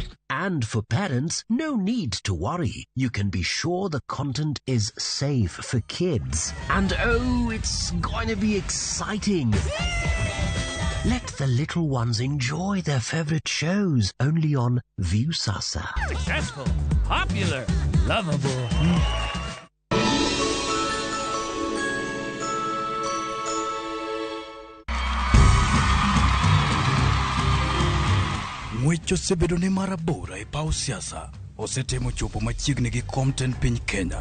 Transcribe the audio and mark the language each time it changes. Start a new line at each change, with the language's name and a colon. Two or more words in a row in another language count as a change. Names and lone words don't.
English: And for parents, no need to worry. You can be sure the content is safe for kids. And oh, it's going to be exciting. Let the little ones enjoy their favorite shows only on Viusasa. Successful, popular, lovable.
Luo (Kenya and Tanzania): Mwecho sebedo ni marabora e pau siasa. Osetemo chopo machiegni gi Compton piny Kenya.